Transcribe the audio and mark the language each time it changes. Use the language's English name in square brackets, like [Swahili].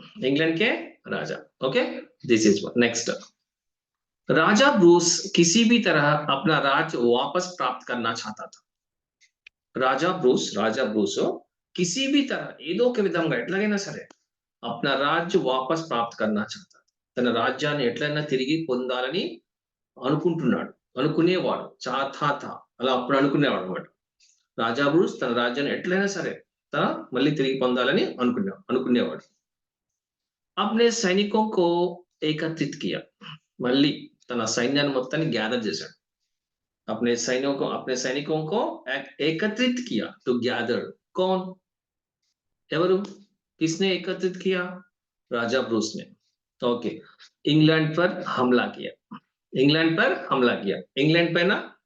[Hindi] England के राजा. Okay, [English] This is one. [Hindi] Next, Raja Bruce किसी भी तरह अपना राज्य वापस प्राप्त करना चाहता था. రాజా బ్రూస్ किसी भी तरह, [Telugu] ఏదో ఒక విధంగా ఎట్లాగైనా సరే [Hindi] अपना राज्य वापस प्राप्त करना चाहता. [Telugu] తన రాజ్యాన్ని ఎట్లైనా తిరిగి పొందాలని అనుకుంటున్నాడు, అనుకునేవాడు. చాథాత, అలా అప్పుడు అనుకునేవాడు అన్నమాట. రాజా బ్రూస్ తన రాజ్యాన్ని ఎట్లైనా సరే తన మళ్ళీ తిరిగి పొందాలని అనుకునేవాడు. [Hindi] अपने सैनिकों को एकत्रित किया. [Telugu] మళ్ళీ తన సైన్యాన్ని మొత్తాన్ని గ్యాదర్ చేశాడు. [Hindi] अपने सैनिकों को एकत्रित किया. तो गैदर. कौन? ఎవరు? किसने एकत्रित किया? राजा ब्रूस ने. ओके, इंग्लैंड पर हमला किया. इंग्लैंड पर हमला किया. इंग्लैंड पे ना